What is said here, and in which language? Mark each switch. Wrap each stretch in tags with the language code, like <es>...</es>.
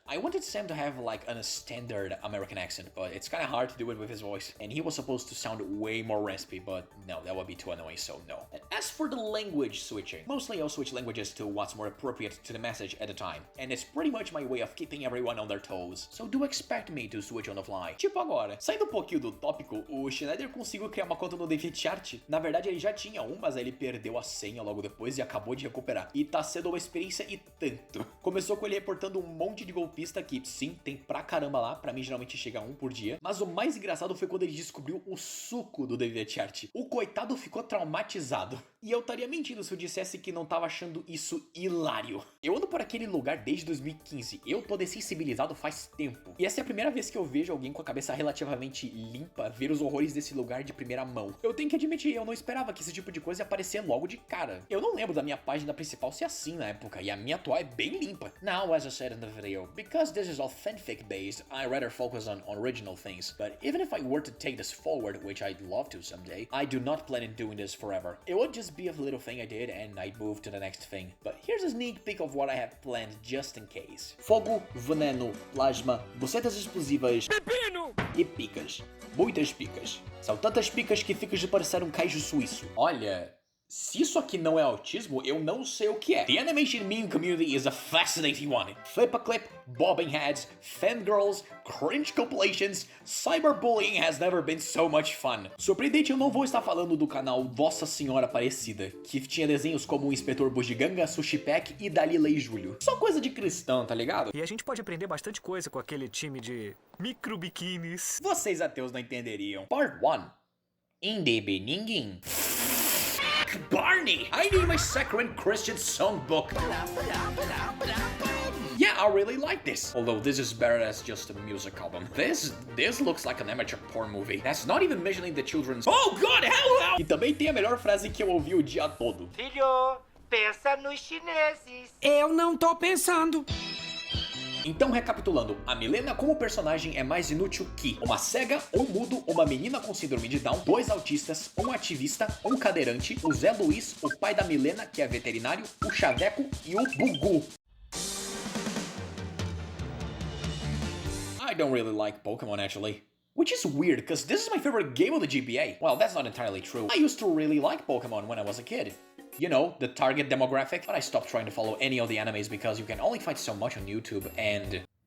<en>I wanted Sam to have like a standard American accent, but it's kinda hard to do it with his voice, and he was supposed to sound way more raspy, but no, that would be too annoying, so no. And as for the language switching, mostly I'll switch languages to what's more appropriate to the message at the time, and it's pretty much my way of keeping everyone on their toes, so do expect me to switch on the fly.</en> <pt>Tipo agora, saindo um pouquinho do tópico, o Schneider conseguiu criar uma conta no DeviantArt. Na verdade ele já tinha mas aí ele perdeu a senha logo depois e acabou de recuperar. E tá sendo uma experiência e tanto. Começou com ele reportando um monte de golpista que, sim, tem pra caramba lá, pra mim geralmente chega um por dia, mas o mais engraçado foi quando ele descobriu o suco do DeviantArt. O coitado ficou traumatizado. E eu estaria mentindo se eu dissesse que não tava achando isso hilário. Eu ando por aquele lugar desde 2015, eu tô dessensibilizado faz tempo. E essa é a primeira vez que eu vejo alguém com a cabeça relativamente limpa ver os horrores desse lugar de primeira mão. Eu tenho que admitir, eu não esperava que esse tipo de coisa ia aparecer logo de cara. Eu não lembro da minha página principal ser assim na época, e a minha atual é bem limpa.</pt> <en>Now, as I said in the video, because this is all fanfic based, I rather focus on original things. But even if I were to take this forward, which I'd love to someday, I do not plan on doing this forever. It would just be a little thing I did and I'd move to the next thing. But here's a sneak peek of what I have planned just in case.</en> <pt>Fogo, veneno, plasma, bucetas explosivas e picas. Muitas picas. São tantas picas que ficas de parecer um queijo suíço. Olha, se isso aqui não é autismo, eu não sei o que é.</pt> <en>The animation meme community is a fascinating one. Flip-a-clip, bobbing heads, fangirls, cringe compilations, cyberbullying has never been so much fun.</en> <pt>Surpreendente, eu não vou estar falando do canal Nossa Senhora Aparecida, que tinha desenhos como o Inspetor Bugiganga, Sushi Pack e Dalila e Júlio. Só coisa de cristão, tá ligado? E a gente pode aprender bastante coisa com aquele time de microbiquínis. Vocês ateus não entenderiam.</pt> <en>Part 1. In the beginning. Barney! I need my saccharine Christian songbook. Yeah, I really like this. Although this is better as just a music album. This looks like an amateur porn movie. That's not even mentioning the children's... Oh God, hello!</en> <pt>E também tem a melhor frase que eu ouvi o dia todo. Filho, pensa nos chineses. Eu não tô pensando. Então, recapitulando, a Milena como personagem é mais inútil que uma cega, um mudo, uma menina com síndrome de Down, 2 autistas, um ativista, um cadeirante, o Zé Luiz, o pai da Milena, que é veterinário, o Chaveco e o Bugu.</pt> <en>I don't really like Pokemon actually. Which is weird, cause this is my favorite game of the GBA. Well, that's not entirely true. I used to really like Pokemon when I was a kid. You know, the target demographic, but I stopped trying to follow any of the animes because you can only find so much on YouTube and...</en>